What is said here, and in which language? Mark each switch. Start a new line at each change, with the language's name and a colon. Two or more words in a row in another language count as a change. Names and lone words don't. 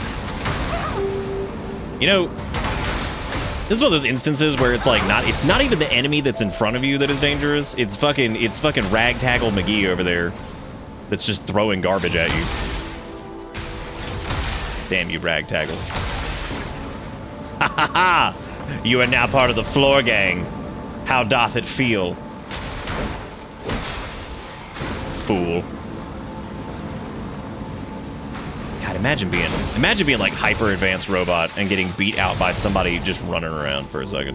English: You know, this is one of those instances where it's like it's not even the enemy that's in front of you that is dangerous. It's fucking Ragtaggle McGee over there that's just throwing garbage at you. Damn you, Ragtaggle. Ha ha ha! You are now part of the floor gang. How doth it feel? Fool. God, imagine being like hyper advanced robot and getting beat out by somebody just running around for a second.